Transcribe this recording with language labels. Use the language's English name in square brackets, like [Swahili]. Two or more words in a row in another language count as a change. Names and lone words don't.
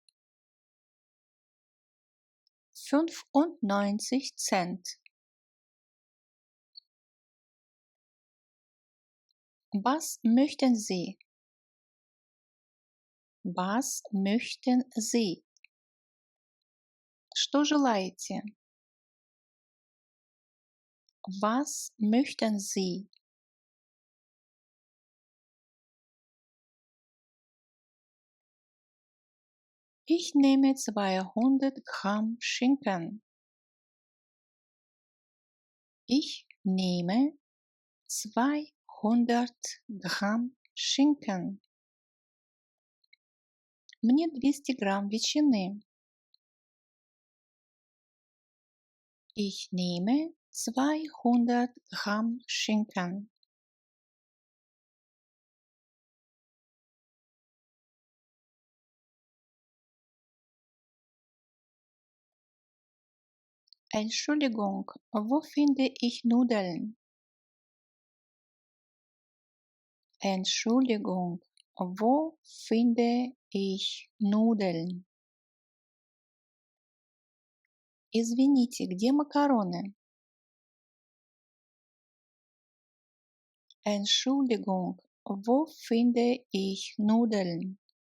[German] 95 Cent. Was möchten Sie? Was möchten Sie? [Russian] Что желаете? [German] Was möchten Sie? Ich nehme 200 Gramm Schinken. Ich nehme 200 Gramm Schinken. [Russian] Мне 200 грамм ветчины. [German] Ich nehme 200 Gramm Schinken. Entschuldigung, wo finde ich Nudeln? Entschuldigung, wo finde ich Nudeln? [Russian] Извините, где макароны? [German] Entschuldigung, wo finde ich Nudeln?